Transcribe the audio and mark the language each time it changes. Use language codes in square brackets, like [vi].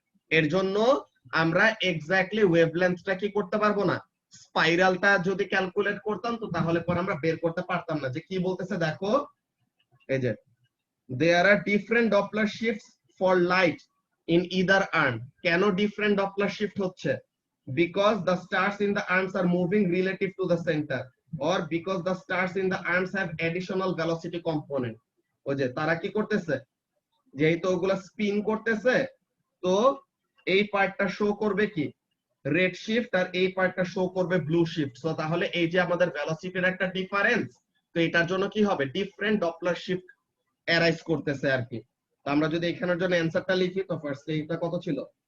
[bn] এর জন্য আমরা এক্স্যাক্টলি ওয়েভলেন্থটা কি করতে পারবো না। স্পাইরালটা যদি ক্যালকুলেট করতাম তো তাহলে পর আমরা বের করতে পারতাম না। যে কি বলতেছে দেখো, এই যে [en] there are different Doppler shifts for light in either arm। [bn] কেন ডিফারেন্ট ডপলার শিফট হচ্ছে? [en] because the stars in the arms are moving relative to the center, or because the stars in the arms have additional velocity component। [bn] ওই যে তারা কি করতেছে, যেহেতু ওগুলা spin করতেছে, তো এই পার্টটা শো করবে কি রেড শিফট, আর এই পার্টটা শো করবে ব্লু শিফট। তো তাহলে এই যে আমাদের ভেলোসিটির একটা ডিফারেন্স, তো এটার জন্য কি হবে? ডিফারেন্ট ডপলার শিফট অ্যারাইজ করতেছে আর কি। তো আমরা যদি এখানের জন্য অ্যানসারটা লিখি, তো ফার্স্ট এইটা কত ছিল?